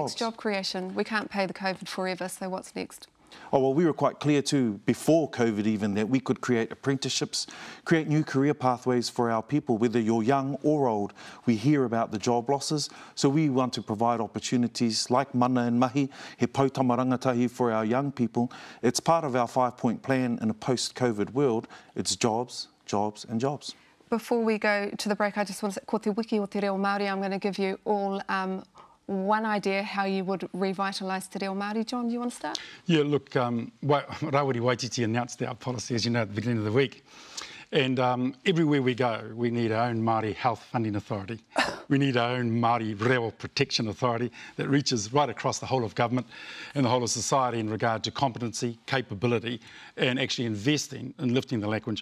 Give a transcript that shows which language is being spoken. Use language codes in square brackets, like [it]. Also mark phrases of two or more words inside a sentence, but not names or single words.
[en] What's next? Job creation. We can't pay the COVID forever, so what's next? Oh, well, we were quite clear too, before COVID even, that we could create apprenticeships, create new career pathways for our people, whether you're young or old. We hear about the job losses, so we want to provide opportunities like mana and mahi, [mi] he pautama rangatahi [en] for our young people. It's part of our 5-point plan in a post-COVID world. It's jobs, jobs and jobs. Before we go to the break, I just want to say, [mi] ko te wiki o te reo Māori, [en] I'm going to give you all one idea how you would revitalise [mi] te reo Māori. [en] John, do you want to start? Yeah, look, Rawiri Waititi announced our policy, as you know, at the beginning of the week. And everywhere we go, we need our own Māori Health Funding Authority. We need our own Māori Reo Protection Authority that reaches right across the whole of government and the whole of society in regard to competency, capability, and actually investing in lifting the language.